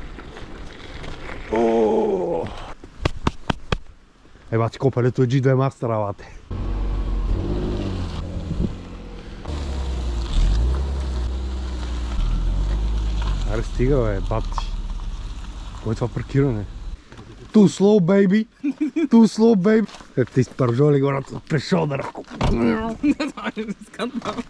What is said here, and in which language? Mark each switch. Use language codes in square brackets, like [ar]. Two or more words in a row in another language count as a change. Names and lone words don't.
[bg] Бати, копелето е G2 Master, бате. Аре, стига, бе, бати. Кой е това паркиране? [en] Too slow, baby! Too slow, baby! [bg] Как ти изпържоли гората, пешо да ръко. Не, това е скандал.